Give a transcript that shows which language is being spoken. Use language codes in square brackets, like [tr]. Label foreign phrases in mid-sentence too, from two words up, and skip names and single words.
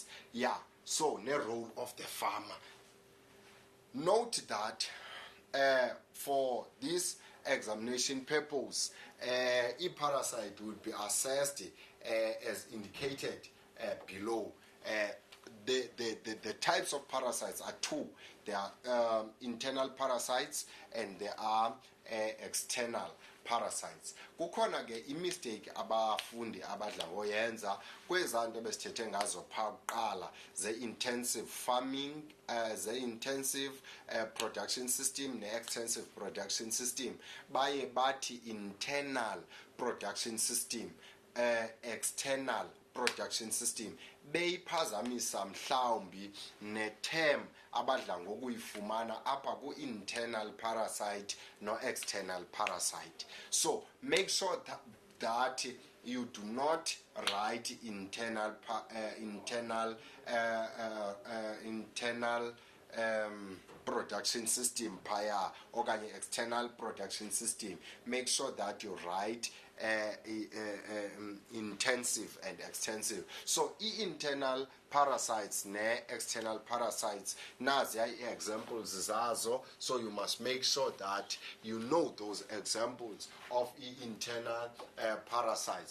[en] So the role of the farmer. Note that for this examination purpose, parasite will be assessed as indicated below. The types of parasites are 2. There are internal parasites and there are external parasites. [xh] Kukhona ke imistake abafundi abadla ngoyenza kwezanto besithethe ngazo pha kuqala, [en] ze-intensive farming, ze-intensive production system ne-extensive production system. [xh] Baye bathi [en] internal production system, external production system. [xh] Beyiphazamisa mhlawumbi ne-term abadla ngokuyifumana apha ku- [en] internal parasite [xh] no- [en] external parasite. So make sure that you do not write internal production system [xh] phaya okanye [en] external production system. Make sure that you write intensive and extensive. So internal parasites ne external parasites, nazi examples zazo. So you must make sure that you know those examples of internal parasites.